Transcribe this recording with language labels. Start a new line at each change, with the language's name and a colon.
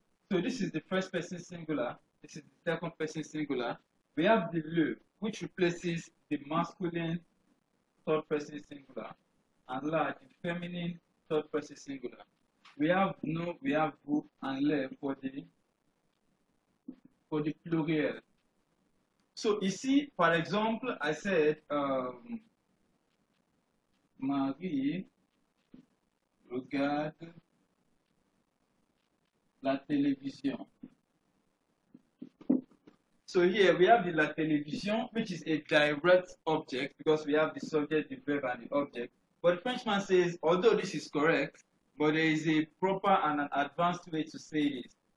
English: So this is the first person singular. This is the second person singular. We have the le, which replaces the masculine third person singular, and la, the feminine third person singular. We have nous, we have vous, and le for the pluriel. So
French: ici, par exemple,
English: I said
French: Marie regarde la télévision.
English: So here we have the la télévision, which is a direct object because we have the subject, the verb, and the object. But the Frenchman says, although this is correct, but there is a proper and an advanced way to say this.